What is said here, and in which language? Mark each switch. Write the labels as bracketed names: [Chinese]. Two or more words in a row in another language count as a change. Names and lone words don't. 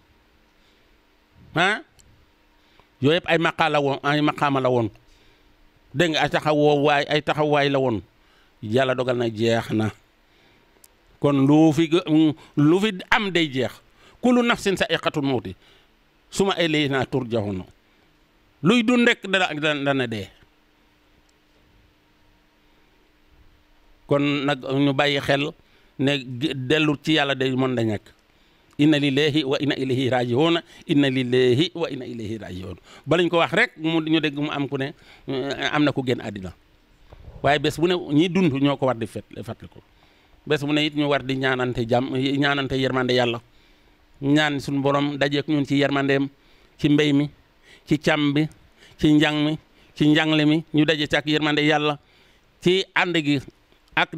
[Wolof] ah yooyu yëpp ay maqaama la woon dégg nga ay taxawaay la woon yàlla dogal na jeex na kon lu fi am day jeex [Arabic] كل نفس ذائقة الموت ثم إلينا ترجعون [Wolof] luy dund rek dana dee kon nag ñu bàyyi xel ne dellu ci yàlla day mën da ñàkk [Arabic] إنا لله وإنا إليه راجعون إنا لله وإنا إليه راجعون [Wolof] balañ ko wax rek ñu dégg mu am ku ne am na ku génn àddina waaye bés bu ne ñi dund ñoo ko war di fàttali ko bés bu ne it ñu war di ñaanante jàmm ñaanante yermande yàlla ñaan suñu borom dajeek ñun ci yermandeem ci mbéy mi ci càmm bi ci njàng mi ci njàngle mi ñu daje ci ak yermande yàlla ci ànd gi ak